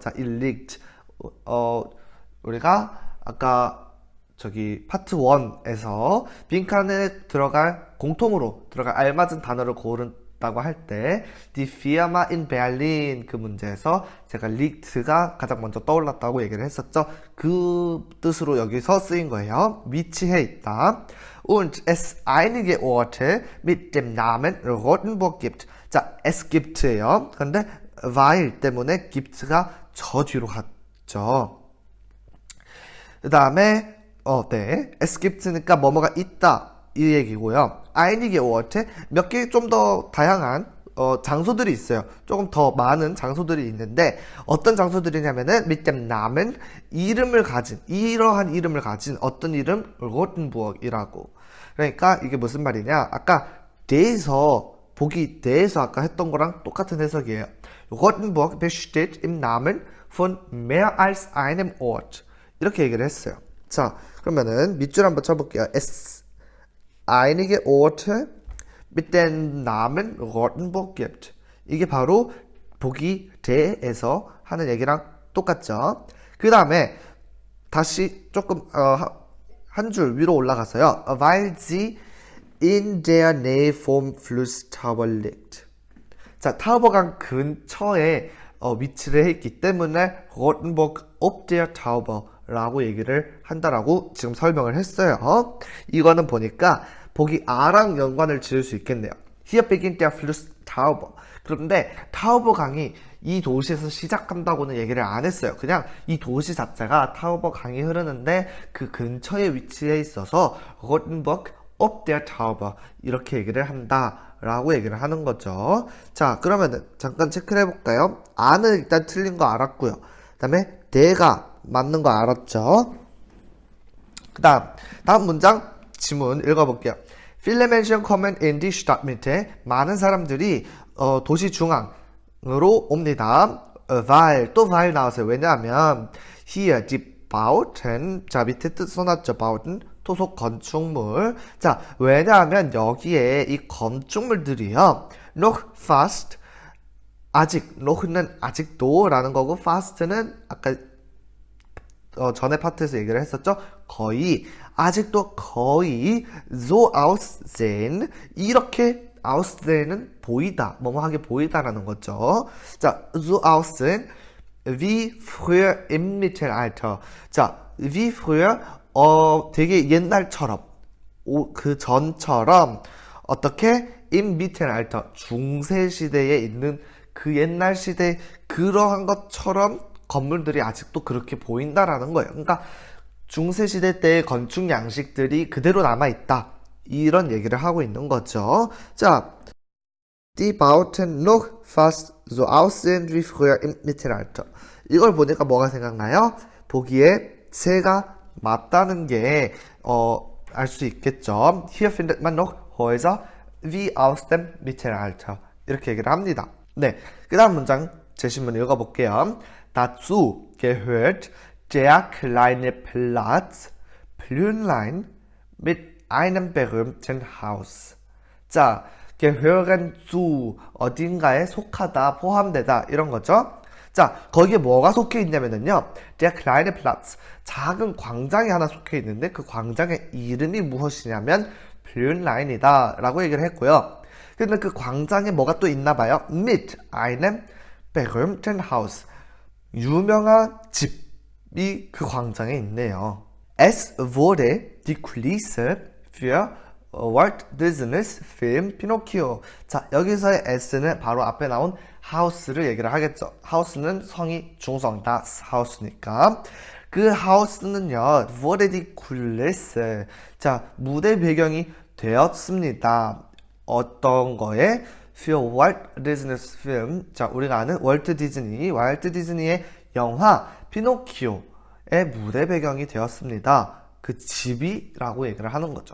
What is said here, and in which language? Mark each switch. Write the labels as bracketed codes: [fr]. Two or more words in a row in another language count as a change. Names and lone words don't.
[ko] 자, [de] it liegt [ko] 우리가 아까 저기 파트 1에서 빈칸에 공통으로 들어갈 알맞은 단어를 고른다고 할 때 [de] Die Firma in Berlin [ko] 그 문제에서 제가 liegt가 가장 먼저 떠올랐다고 얘기를 했었죠. 그 뜻으로 여기서 쓰인 거예요. 위치해 있다. [de] Und es einige Orte mit dem Namen Rothenburg gibt. [ko] 자, [de] es gibt [ko] 예요. 근데 weil 때문에 gibt가 저 뒤로 갔죠. 그 다음에 [de] es gibt [ko] 니까 뭐뭐가 있다 이 얘기고요. [de] einige Orte [ko] 몇 개 좀 더 다양한 장소들이 있어요. 조금 더 많은 장소들이 있는데 어떤 장소들이냐면은 [de] mit dem Namen [ko] 이러한 이름을 가진 어떤 이름 로텐부르크이라고. 그러니까 이게 무슨 말이냐? 아까 보기 대해서 아까 했던 거랑 똑같은 해석이에요. [de] Rothenburg besteht im Namen von mehr als einem Ort. [ko] 이렇게 얘기를 했어요. 자, 그러면은 밑줄 한번 쳐볼게요. [de] Es einige Orte mit dem Namen Rothenburg gibt. [ko] 이게 바로 보기 대에서 하는 얘기랑 똑같죠. 그 다음에 다시 조금 한 줄 위로 올라가서요. [de] Weil sie in der Nähe vom Fluss Tauber liegt. [ko] 자, 타우버강 근처에 위치를 해 있기 때문에 Rothenburg ob der Tauber 라고 얘기를 한다라고 지금 설명을 했어요. 이거는 보니까 보기 A랑 연관을 지을 수 있겠네요. [de] Hier beginnt der Fluss Tauber. [ko] 그런데 타오버강이 이 도시에서 시작한다고는 얘기를 안 했어요. 그냥 이 도시 자체가 타오버강이 흐르는데 그 근처에 위치해 있어서 Rothenburg ob der Tauber 이렇게 얘기를 한다라고 얘기를 하는 거죠. 자, 그러면 잠깐 체크를 해볼까요? 아는 일단 틀린 거 알았고요. 그 다음에 대가 맞는 거 알았죠? 다음 문장 지문 읽어볼게요. [de] Viele Menschen kommen in die Stadtmitte. [ko] 많은 사람들이 도시 중앙으로 옵니다. [de] weil, 또 weil [ko] 나왔어요. 왜냐하면 [de] hier die Bauten, [ko] 자 밑에 뜻 써놨죠. Bauten, 토속 건축물. 자, 왜냐하면 여기에 이 건축물들이요. [de] noch fast, [ko] 아직, noch는 아직도 라는 거고 fast는 아까 전에 파트에서 얘기를 했었죠. 거의, 아직도 거의 [de] so aussehen, [ko] 이렇게 ausseh는 보이다, 뭐뭐하게 보이다라는 거죠. 자, [de] so aussehen wie früher im Mittelalter. [ko] 자, [de] wie früher [ko] 되게 옛날처럼, 그 전처럼 어떻게 [de] im Mittelalter [ko] 중세 시대에 있는 그 옛날 시대 그러한 것처럼 건물들이 아직도 그렇게 보인다라는 거예요. 그러니까 중세시대 때의 건축 양식들이 그대로 남아있다. 이런 얘기를 하고 있는 거죠. 자, [de] die Bauten noch fast so aussehen wie früher im Mittelalter. [ko] 이걸 보니까 뭐가 생각나요? 보기에 새가 맞다는 게 알 수 있겠죠. [de] Hier findet man noch Häuser wie aus dem Mittelalter. [ko] 이렇게 얘기를 합니다. 네, 그 다음 문장 제 신문 읽어볼게요. [de] Dazu gehört der kleine Platz Plünlein mit einem berühmten Haus. [ko] 자, [de] gehören zu [ko] 어딘가에 속하다, 포함되다 이런 거죠. 자, 거기에 뭐가 속해 있냐면요. [de] der kleine Platz [ko] 작은 광장이 하나 속해 있는데 그 광장의 이름이 무엇이냐면 Plünlein이다 라고 얘기를 했고요. 근데 그 광장에 뭐가 또 있나 봐요. [de] mit einem berühmten Haus [ko] 유명한 집이 그 광장에 있네요. [de] Es wurde die Kulisse für Walt Disney's Film Pinocchio. [ko] 자, 여기서의 S는 바로 앞에 나온 하우스를 얘기를 하겠죠. 하우스는 성이 중성이다. 하우스니까. 그 하우스는요, [de] wurde die Kulisse. [ko] 자, 무대 배경이 되었습니다. 어떤 거에? [de] für Walt Disney's Film. [ko] 자, 우리가 아는 월트 디즈니의 영화 피노키오의 무대 배경이 되었습니다. 그 집이라고 얘기를 하는 거죠.